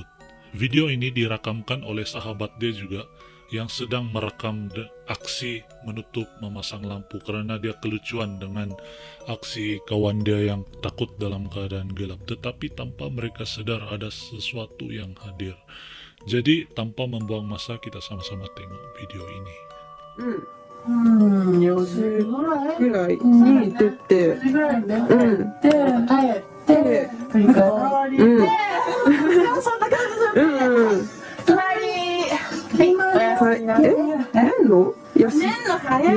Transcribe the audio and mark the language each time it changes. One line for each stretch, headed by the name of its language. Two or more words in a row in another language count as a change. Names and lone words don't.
Malay: Video ini dirakamkan oleh sahabat dia juga yang sedang merekam aksi menutup memasang lampu karena dia kelucuan dengan aksi kawan dia yang takut dalam keadaan gelap, tetapi tanpa mereka sadar ada sesuatu yang hadir. Jadi tanpa membuang masa kita sama-sama tengok video ini.
Japanese: 4 時ぐらいに出て、4時ぐらいに出て、帰って振り返りで、そんな感じ。隣今寝んの？いや、寝んの早い。